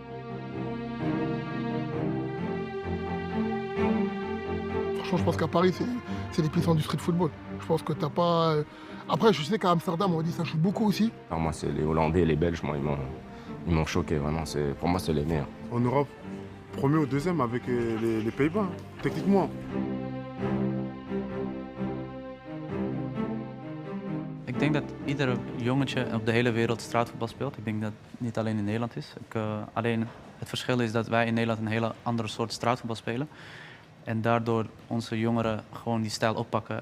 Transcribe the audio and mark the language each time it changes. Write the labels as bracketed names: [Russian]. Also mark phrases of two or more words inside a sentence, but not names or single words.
[French] Franchement, je pense qu'à Paris, c'est l'épicentre du [English] street football. [French] Je pense que t'as pas... Après, je sais qu'à Amsterdam, on dit que ça joue beaucoup aussi. Alors moi, c'est les Hollandais, les Belges, moi, ils m'ont choqué, vraiment. Pour moi, c'est les meilleurs. En Europe, premier ou deuxième avec les Pays-Bas, hein, techniquement. [Dutch] Ik denk dat ieder jongetje op de hele wereld straatvoetbal speelt. Ik denk dat het niet alleen in Nederland is. Alleen het verschil is dat wij in Nederland een hele andere soort straatvoetbal spelen. En daardoor onze jongeren gewoon die stijl oppakken.